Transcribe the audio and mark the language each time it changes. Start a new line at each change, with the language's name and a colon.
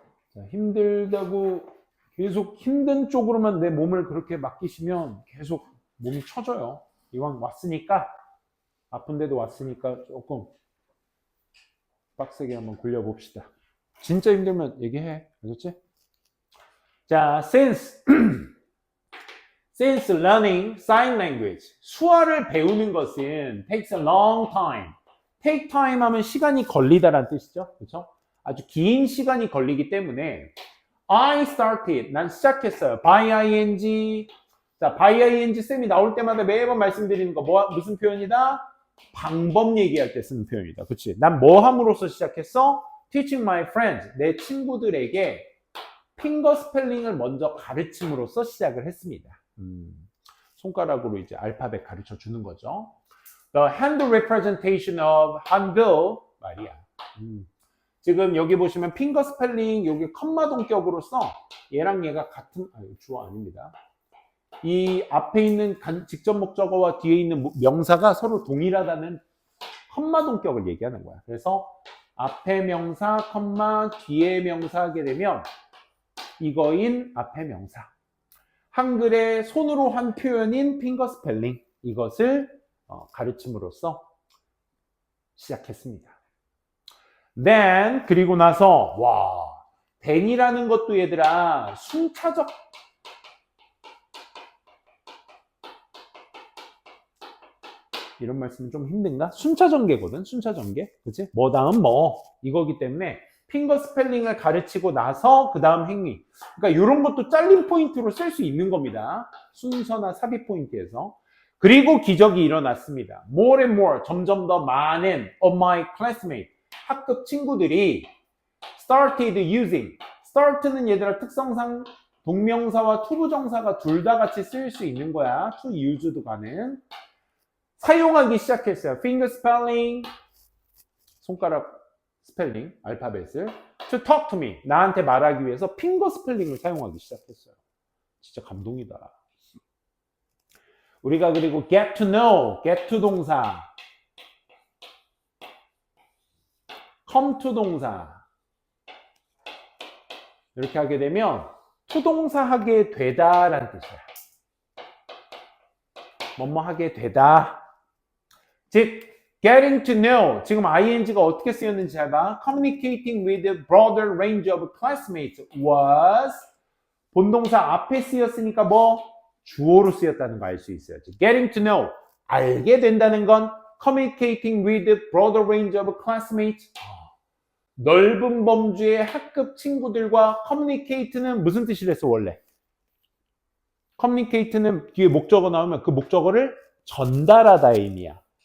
Korean: 자, 힘들다고 계속 힘든 쪽으로만 내 몸을 그렇게 맡기시면 계속 몸이 처져요. 이왕 왔으니까, 아픈데도 왔으니까 조금 빡세게 한번 굴려봅시다. 진짜 힘들면 얘기해. 알겠지?
English: 자, since learning sign language.
Korean: 수어를 배우는 것은
English: takes a long time.
Korean: take time 하면 시간이 걸리다라는 뜻이죠. 그렇죠? 아주 긴 시간이 걸리기 때문에
English: I started.
Korean: 난 시작했어요. by ing. 자, by ing 쌤이 나올 때마다 매번 말씀드리는 거 무슨 표현이다? 방법 얘기할 때 쓰는 표현이다. 그치? 난 뭐 함으로써 시작했어?
English: Teaching my friends.
Korean: 내 친구들에게 핑거 스펠링을 먼저 가르침으로써 시작을 했습니다. 손가락으로 이제 알파벳 가르쳐 주는 거죠.
English: The hand representation of 한글 말이야.
Korean: 지금 여기 보시면 핑거 스펠링 여기 컴마 동격으로서 얘랑 얘가 같은 주어 아닙니다. 이 앞에 있는 직접 목적어와 뒤에 있는 명사가 서로 동일하다는 컴마 동격을 얘기하는 거야. 그래서 앞에 명사 컴마 뒤에 명사 하게 되면 이거인 앞에 명사. 한글의 손으로 한 표현인 핑거 스펠링. 이것을 가르침으로써 시작했습니다. Then 그리고 나서 then이라는 것도 얘들아 순차적 이런 말씀은 좀 힘든가? 순차전개거든. 순차전개. 그치? 뭐 다음 뭐 이거기 때문에 핑거 스펠링을 가르치고 나서 그 다음 행위. 그러니까 이런 것도 잘린 포인트로 쓸 수 있는 겁니다. 순서나 삽입 포인트에서. 그리고 기적이 일어났습니다.
English: More and more,
Korean: 점점 더 많은
English: of my classmates,
Korean: 학급 친구들이
English: started using.
Korean: start는 얘들아 특성상 동명사와 투부정사가 둘 다 같이 쓸 수 있는 거야. to use도 가능. 사용하기 시작했어요. finger spelling, 손가락 스펠링, 알파벳을
English: to talk to me,
Korean: 나한테 말하기 위해서 핑거 스펠링을 사용하기 시작했어요. 진짜 감동이다. 우리가 그리고
English: get to know,
Korean: get to 동사, come to 동사 이렇게 하게 되면 to 동사 하게 되다라는 뜻이야. 뭐뭐 하게 되다. 즉
English: getting to know,
Korean: 지금 ing가 어떻게 쓰였는지 잘 봐.
English: Communicating with a broader range of classmates was
Korean: 본동사 앞에 쓰였으니까 뭐? 주어로 쓰였다는 거 알 수 있어야지.
English: Getting to know,
Korean: 알게 된다는 건
English: communicating with a broader range of classmates,
Korean: 넓은 범주의 학급 친구들과 communicate는 무슨 뜻이랬어 원래? communicate는 뒤에 목적어 나오면 그 목적어를 전달하다의 의미야.